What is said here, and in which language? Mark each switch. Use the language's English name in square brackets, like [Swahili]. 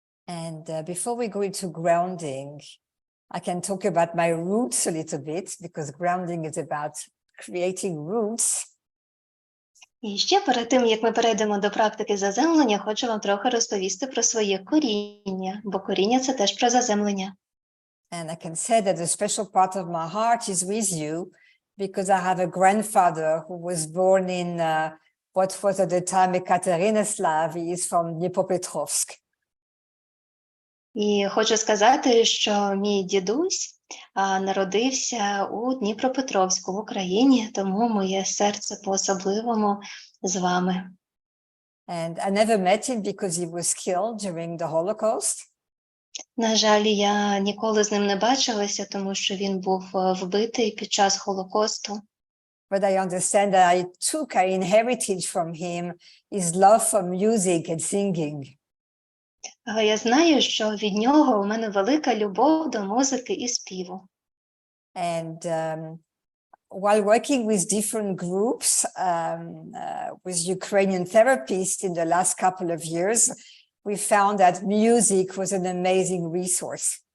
[English] And before we go into grounding, I can talk about my roots a little bit, because grounding is about creating roots. [Ukrainian] І ще перед тим, як ми перейдемо до практики заземлення, хочу вам трохи розповісти про своє коріння, бо коріння – це теж про заземлення. [English] And I can say that a special part of my heart is with you, because I have a grandfather who was born in what was at the time Ekaterinoslav. He is from Dnipropetrovsk. [Ukrainian] І хочу сказати, що мій дідусь народився у Дніпропетровську в Україні, тому моє серце по-особливому з вами. [English] And I never met him because he was killed during the Holocaust. [Ukrainian] На жаль, я ніколи з ним не бачилася, тому що він був вбитий під час Холокосту. [English] But I understand that I inherited from him his love for music and singing. [Ukrainian] Але я знаю, що від нього у мене велика любов до музики і співу. [English] And while working with different groups, with Ukrainian therapists in the last couple of years, we found that music was an amazing resource.